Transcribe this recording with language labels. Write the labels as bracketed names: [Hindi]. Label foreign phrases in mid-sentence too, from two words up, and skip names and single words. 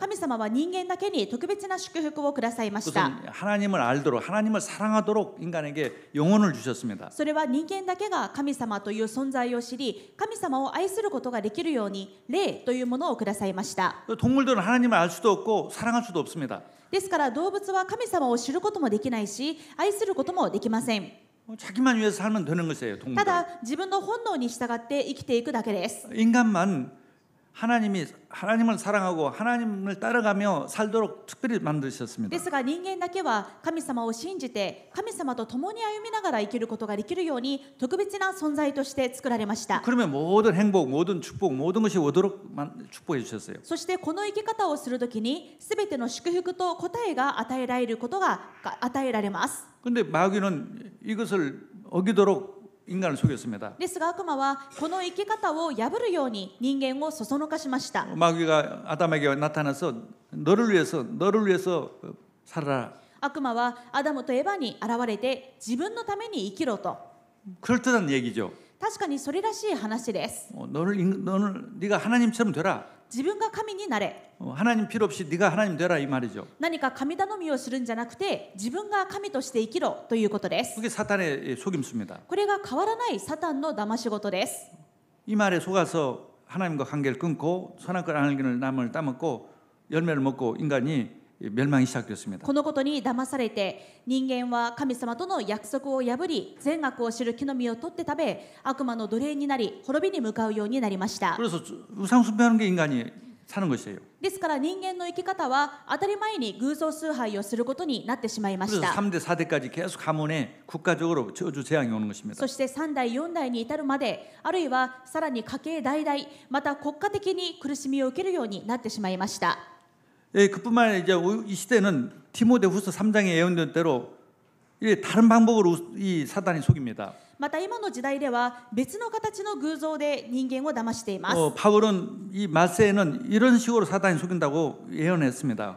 [Japanese] 神様は人間だけに特別な祝福をくださいました。 [Korean] 하나님을 알도록 하나님을 사랑하도록 인간에게 영혼을 주셨습니다. [Japanese] それは人間だけが神様という存在を知り神様を愛することができるように霊というものをくださいました。 [Korean] 동물들은 하나님을 알 수도 없고 사랑할 수도 없습니다. [Japanese] ですから動物は神様を知ることもできないし愛することもできません。 [Korean] 자기만 위해서 살면 되는 것이에요. 동물들. [Japanese] ただ自分の本能に従って生きていくだけです。 [Korean] 인간만 하나님을 사랑하고 하나님을 따라가며 살도록 특별히 만드셨습니다. [Japanese] ですが人間だけは神様を信じて神様と共に歩みながら生きることができるように特別な存在として作られました。 [Korean] 그러면 모든 행복, 모든 축복, 모든 것이 오도록 축복해 주셨어요. [Japanese] そしてこの生き方をするときにすべての祝福と答えが与えられることが与えられます。 [Korean] 그런데 마귀는 이것을 어기도록 인간을 속였습니다. [Japanese] ですが悪魔はこの生き方を破るように人間をそそのかしました。 [Korean] 마귀가 아담에게 나타나서 너를 위해서 살아라. [Japanese] 悪魔はアダムとエバに現れて自分のために生きろと。 [Korean] 그럴듯한 얘기죠. [Japanese] 確かにそれらしい話です。 [Korean] 네가 하나님처럼 되라. [Japanese] 自分が神になれ。 [Korean] 하나님 필요 없이 네가 하나님 되라 이 말이죠. [Japanese] 何か神頼みをするんじゃなくて自分が神として生きろということです。 [Korean] 그게 사탄의 속임수입니다. [Japanese] これが変わらないサタンの騙し事です。 [Korean] 이 말에 속아서 하나님과 관계를 끊고 선악을 안 알기를 남을 따먹고 열매를 먹고 인간이 멸망이 시작되었습니다. [Japanese] このことに騙されて人間は神様との約束を破り善悪を知る木の実を取って食べ悪魔の奴隷になり滅びに向かうようになりました。 [Korean] 그래서 우상 숭배하는 게 인간이 사는 것이에요. [Japanese] ですから人間の生き方は当たり前に偶像崇拝をすることになってしまいまし [Korean] 그래서 [Japanese] た。 [Korean] 3대 4대까지 계속 가문에 국가적으로 저주 재앙이 오는 것입니다. [Japanese] そして3代4代に至るまであるいはさらに家系代々また国家的に苦しみを受けるようになってしまいました。 [Korean] 그뿐만 아니라 이제 이 시대는 디모데후서 3장에 예언된 대로 다른 방법으로 이 사단이 속입니다. [Japanese] また今の時代では別の形の偶像で人間を騙しています。 [Korean] 바울은 이 말세에는 이런 식으로 사단이 속인다고 예언했습니다.